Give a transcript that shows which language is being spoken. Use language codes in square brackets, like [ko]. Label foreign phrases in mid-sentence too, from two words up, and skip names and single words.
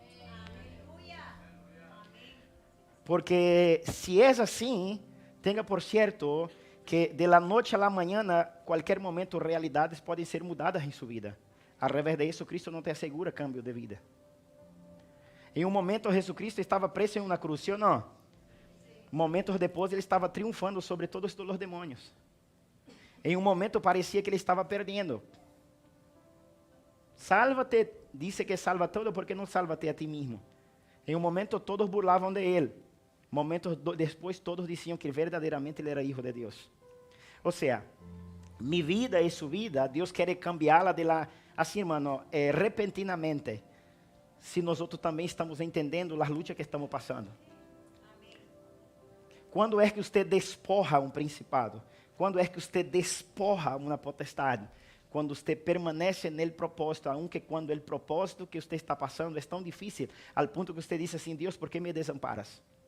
[es] Porque si es así, tenga por cierto que de la noche a la mañana, cualquier momento, realidades pueden ser mudadas en su vida. Al revés de eso, Cristo no te asegura cambio de vida. En un momento, Jesucristo estaba preso en una cruz, ¿sí o no? Momentos después, [pt] Ele estava triunfando sobre todos os demônios. Em um momento, parecia que Ele estava perdendo. [es] Sálvate, dice que salva todo, porque [pt] não sálvate a ti mesmo. Em um momento, todos burlavam de Ele. Momentos depois, todos diziam que verdadeiramente Ele era Hijo de Deus. Ou seja, [es] Mi vida y su vida, Dios quiere cambiarla así, hermano, repentinamente. Si nosotros también estamos entendiendo las luchas que estamos pasando. [pt] Quando é que você despoja um principado? Quando é que você despoja uma potestade? Quando você permanece nele propósito, aunque quando o propósito que você está passando é tão difícil, ao ponto que você diz assim, Deus, por que me desamparas?